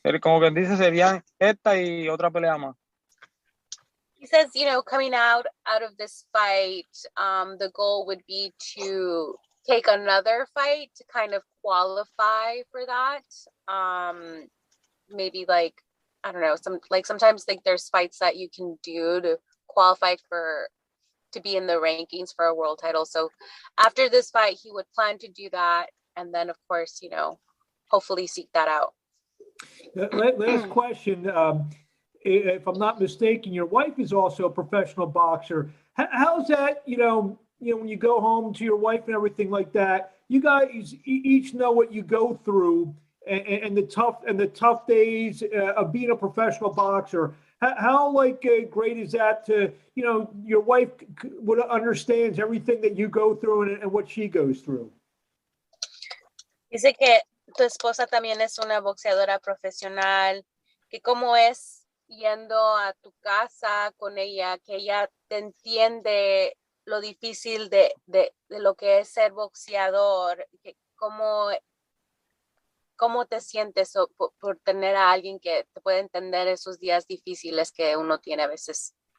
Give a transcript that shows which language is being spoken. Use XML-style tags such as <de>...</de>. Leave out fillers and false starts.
<es>Como quien dice, serían esta y otra pelea más.</es> <en>He says, coming out of this fight, the goal would be to take another fight to kind of qualify for that. Maybe like, I don't know, sometimes there's fights that you can do to qualify to be in the rankings for a world title. So after this fight, he would plan to do that. And then, of course, hopefully seek that out. Last question. If I'm not mistaken, your wife is also a professional boxer. How's that, when you go home to your wife and everything like that, you guys each know what you go through and the tough days of being a professional boxer. How great is that to, your wife understands everything that you go through and what she goes through?</en> <es>Dice que tu esposa también es una boxeadora profesional, que cómo es yendo a tu casa con ella, que ella te entiende lo difícil de lo que es ser boxeador, que cómo te sientes por tener a alguien que te puede entender esos días difíciles que uno tiene a veces.</es>